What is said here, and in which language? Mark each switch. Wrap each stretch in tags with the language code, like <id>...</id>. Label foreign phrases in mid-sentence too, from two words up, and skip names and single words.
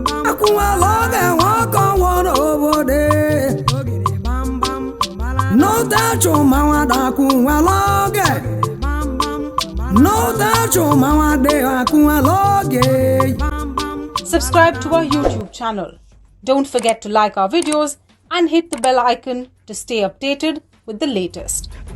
<ig>Akwụwala oge nwa ọkọ nwụọ n'obodo. N'ụta achụ mmanwụ ada akwụwala oge. N'ụta achụ mmanwụ ada akwụwala oge.</ig> <en>Subscribe to our YouTube channel. Don't forget to like our videos and hit the bell icon to stay updated with the latest.</en>